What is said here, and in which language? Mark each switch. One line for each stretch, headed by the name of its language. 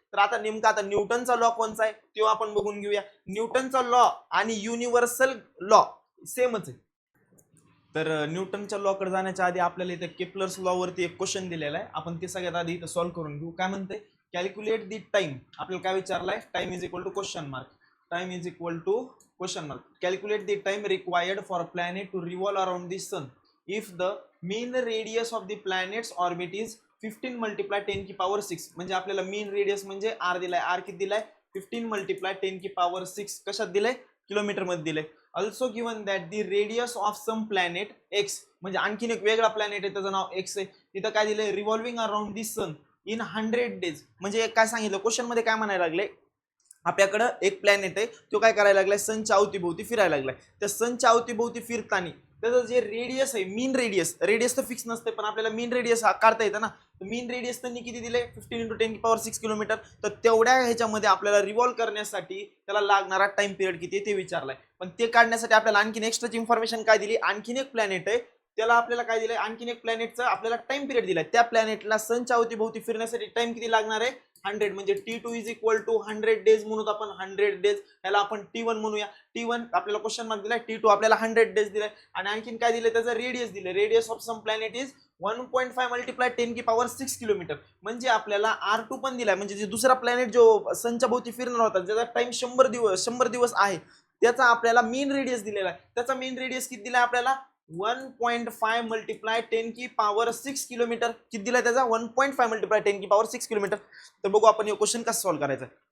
Marathi: तर आता नेमका आता न्यूटनचा लॉ कोणता आहे तो आपण बघून घेऊया. न्यूटनचा लॉ आणि युनिव्हर्सल लॉ सेमच आहे. तर न्यूटनच्या लॉ कडे जाण्याच्या आधी आपल्याला इथे केपलर्स लॉ वरती एक क्वेश्चन दिलेला आहे. आपण ते सगळ्यात आधी इथे सॉल्व्ह करून घेऊ. काय म्हणते,
English: Calculate the time.
Marathi: आपल्याला काय विचारलाय,
English: Time is equal to question mark. Time is equal to question mark. Calculate the time required for planet to revolve around the sun if the mean radius of the planets orbit is 15 multiply 10 की power 6.
Marathi: म्हणजे आपल्याला मीन radius म्हणजे R दिलाय. R किती दिलाय, 15 multiply 10 की power 6. कशात दिलंय, किलोमीटर मध्ये दिलंय.
English: also given that the radius of some planet X,
Marathi: म्हणजे आणखीन एक वेगळा प्लॅनेट आहे त्याचं नाव एक्स आहे. तिथं काय दिलंय,
English: Revolving around the sun in 100 days.
Marathi: म्हणजे काय सांगितलं क्वेश्चन मध्ये, काय म्हणायला लागले, आपल्याकडं एक प्लॅनेट आहे तो काय करायला लागलाय, सनच्या अवतीभोवती फिरायला लागलाय. त्या सनच्या अवतीभोवती फिरताना त्याचं जे रेडियस आहे, मीन रेडियस, रेडियस तर फिक्स नसते पण आपल्याला मीन रेडियस काढता येतं ना. मीन रेडियस त्यांनी किती दिले, 15 × 10 की पॉवर 6 किलोमीटर. तर तेवढ्या ह्याच्यामध्ये आपल्याला रिव्हॉल्व करण्यासाठी त्याला लागणारा टाइम पिरियड किती ते विचारलाय. पण ते काढण्यासाठी आपल्याला आणखीन एक्स्ट्राची इन्फॉर्मेशन काय दिली, आणखीन एक प्लॅनेट आहे त्याला आपल्याला काय दिलंय, आणखीन एक प्लॅनेटचा आपल्याला टाइम पिरियड दिलाय. त्या प्लॅनेटला सनच्या अवतीभोवती फिरण्यासाठी टाइम किती लागणार आहे, 100 म्हणजे
English: T2 is equal to 100 days
Marathi: म्हणून आपण 100 डेज, याला आपण T1 म्हणूया. T1 आपल्याला क्वेश्चन मार्क दिलाय, T2 आपल्याला 100 डेज दिलाय आणि आणखीन काय दिले, त्याचं रेडियस दिले.
English: Radius of some planet is 1.5 multiply 10 की power 6 kilometre.
Marathi: म्हणजे आपल्याला R2 पण दिलाय, म्हणजे जे दुसरा प्लॅनेट जो सनच्या भोवती फिरणार होता ज्याचा टाइम 100 दिवस आहे, त्याचा आपल्याला मेन रेडियस दिलेला आहे. त्याचा मेन रेडियस किती दिलाय आपल्याला, 1.5 मल्टिप्लाय 10 की पॉवर 6 किलोमीटर. किती दिलाय त्याचा, 1.5 मल्टिप्लाय 10 की पॉवर 6 किलोमीटर. तर बघू आपण हे क्वेश्चन कसं सॉल्व्ह करायचं.